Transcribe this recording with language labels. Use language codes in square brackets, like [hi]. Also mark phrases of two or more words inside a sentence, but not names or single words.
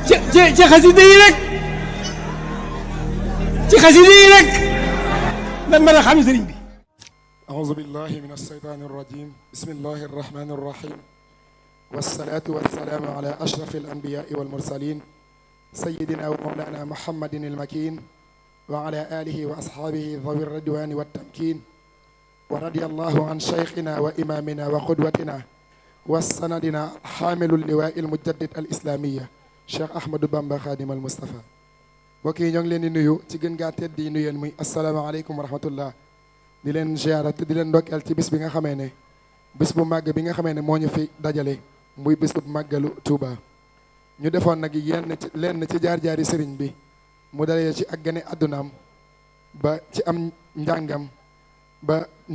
[wo] ci xasida yi rek ci xasida yi rek lan mën a xam sëriñ bi. [ar] أعوذ بالله من الشيطان الرجيم بسم الله الرحمن الرحيم والصلاة والسلام على أشرف الأنبياء والمرسلين سيدنا ومولانا محمد المكين وعلى آله وأصحابه ذوي الرضوان والتمكين ورضي الله عن شيخنا وإمامنا وقدوتنا وسندنا حامل اللواء المجدد الإسلامية Cheikh Ahmadou Bamba Khadim al Moustapha [wo] mbokk yi ñoo ngi leen di nuyu ci gën gaa tedd di nuyeen muy [ar] السلام عليكم ورحمة الله [wo] di leen ziara te di leen ndokkeel ci bis bi nga xamee ne bis bu màgg bi nga xamee ne moo ñu fi dajale muy bis bu màggalu Touba ñu defoon nag lenn ci jaar-jaari sëriñ bi mu dalee ci ak gane àddunaam ba ci am njàngam ba ni